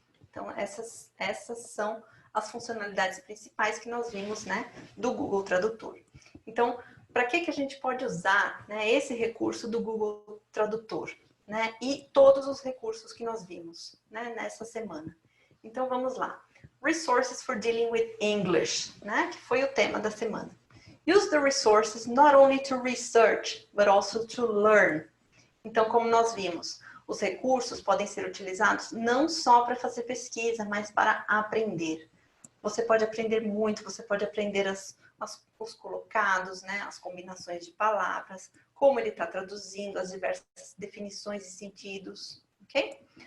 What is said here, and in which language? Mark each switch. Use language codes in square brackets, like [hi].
[pt] Então, essas são as funcionalidades principais que nós vimos, né, do Google Tradutor. Então, para que a gente pode usar, né, esse recurso do Google Tradutor, né, e todos os recursos que nós vimos, né, nessa semana? Então, vamos lá. [en] Resources for Dealing with English, [pt] né, que foi o tema da semana. [en] Use the resources not only to research, but also to learn. [pt] Então, como nós vimos, os recursos podem ser utilizados não só para fazer pesquisa, mas para aprender. Você pode aprender muito, você pode aprender os colocados, né, as combinações de palavras, como ele está traduzindo, as diversas definições e sentidos, ok?